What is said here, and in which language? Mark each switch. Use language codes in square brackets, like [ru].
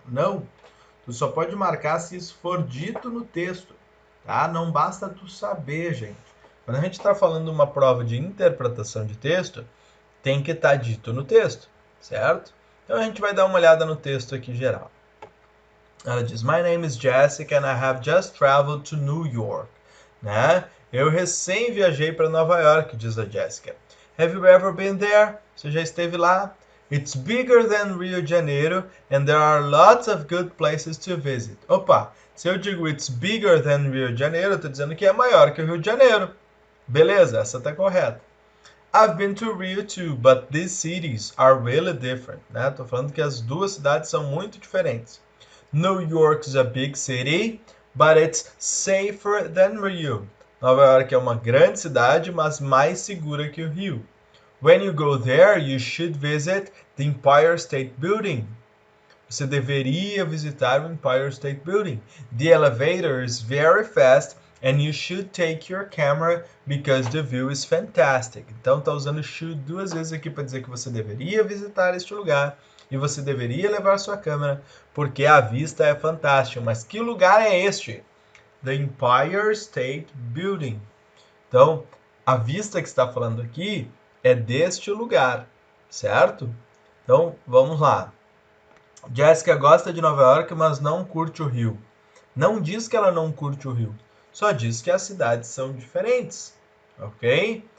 [pt] Não, tu só pode marcar se isso for dito no texto, tá? Não basta tu saber, gente. Quando a gente está falando uma prova de interpretação de texto, tem que estar dito no texto, certo? Então a gente vai dar uma olhada no texto aqui geral. Ela diz, [en] my name is Jessica and I have just traveled to New York. [pt] Né? Eu recém viajei para Nova York, diz a Jessica. [en] Have you ever been there? [pt] Você já esteve lá? [en] It's bigger than Rio de Janeiro and there are lots of good places to visit. [pt] Opa, se eu digo [en] it's bigger than Rio de Janeiro, [pt] eu estou dizendo que é maior que o Rio de Janeiro. Beleza, essa está correta. [en] I've been to Rio too, but these cities are really different. [pt] Né? Tô falando que as duas cidades são muito diferentes. [en] New York is a big city, but it's safer than Rio. [pt] Nova York é uma grande cidade, mas mais segura que o Rio. [en] When you go there, you should visit the Empire State Building. [pt] Você deveria visitar o Empire State Building. [en] The elevator is very fast and you should take your camera because the view is fantastic. [pt] Então tá usando should duas vezes aqui para dizer que você deveria visitar este lugar e você deveria levar sua câmera porque a vista é fantástica. Mas que lugar é este? [en] The Empire State Building. [pt] Então, a vista que está falando aqui é deste lugar, certo? Então, vamos lá. Jessica gosta de Nova York, mas não curte o Rio. Não diz que ela não curte o Rio, só diz que as cidades são diferentes, ok?